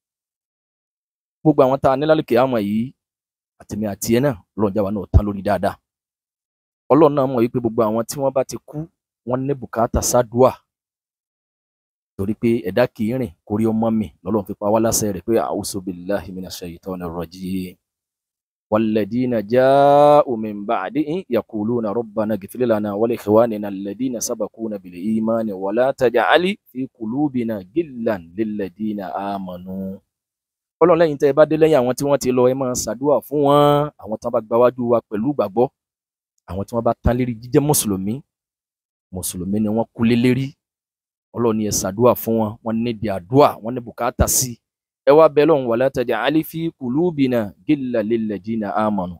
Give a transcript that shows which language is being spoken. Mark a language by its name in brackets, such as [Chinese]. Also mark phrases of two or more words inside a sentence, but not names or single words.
[Yoruba] Gbogbo àwọn tá a ní lálùkì àmọ̀ yìí, àtìmí àti ẹ náà, Ọlọ́run jáwa náà tán lórí dáadáa. Ọlọ́run náà mọ̀ wípé gbogbo àwọn tí wọ́n bá ti kú, wọ́n ní bùkátà sádùà. Torí pé ẹ̀dá kì í rìn kórí ọmọ mi, lọ́lọ́run fi pa wá láṣẹ rẹ̀ pé [Arabic] أعوذ بالله من الشيطان الرجيم. والذين جاءوا من بعدهم يقولون ربنا اغفر لنا ولإخواننا الذين سبقونا بالإيمان ولا تجعل في قلوبنا غلا للذين آمنوا. [Yoruba] Ọlọ́run lẹ́yìn tẹ́ ẹ bá dé lẹ́yìn àwọn tí wọ́n ti lọ, ẹ máa ṣàdúà fún wọn, àwọn tí wọ́n bá gbáwájú wa pẹ̀lú ìgbàgbọ́, àwọn tí wọ́n bá tán lérí jíjẹ́ mùsùlùmí ni wọ́n kú lé lérí. Ọlọ́run ni ẹ ṣàdúà fún wọn, wọ́n nídìí àdúà, wọ́n ní bùkátà sí. Ẹ wá bẹ̀ Ọlọ́run [Arabic] ولا تجعل في قلوبنا غلا للذين آمنوا.